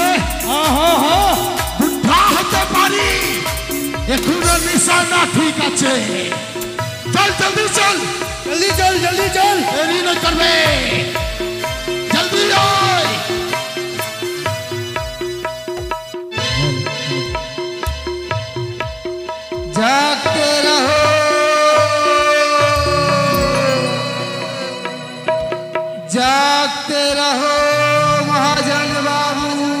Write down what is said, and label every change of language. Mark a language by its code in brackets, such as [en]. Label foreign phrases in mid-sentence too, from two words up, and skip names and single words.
[bn] হ্যাঁ হ্যাঁ হ্যাঁ বুদ্ধা হতে পারি, এখনো নিশানা ঠিক আছে। চল জলদি চল, [hi] जल्दी चल जल्दी चल। [bn] দেরি না করবে, জলদি আয়। [hi] जागते रहो जागते रहो महाजन बाबू,